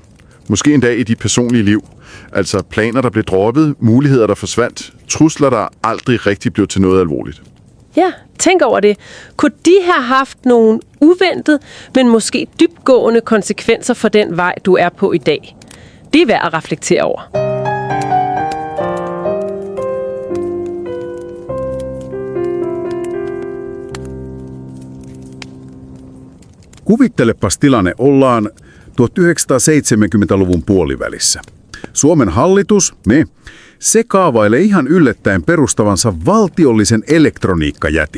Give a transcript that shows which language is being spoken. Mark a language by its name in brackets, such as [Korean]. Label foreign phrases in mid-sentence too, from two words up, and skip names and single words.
[Danish] Måske endda i dit personlige liv. Altså planer, der blev droppet, muligheder, der forsvandt, trusler, der aldrig rigtig blev til noget alvorligt. Ja, tænk over det. Kunne de have haft nogle uventede, men måske dybtgående konsekvenser for den vej, du er på i dag? Det er værd at reflektere over. [Finnish] Kuvittelepas tilanne, ollaan 1970-luvun puolivälissä. Suomen hallitus, se kaavailee ihan yllättäen perustavansa valtiollisen elektroniikkajätin.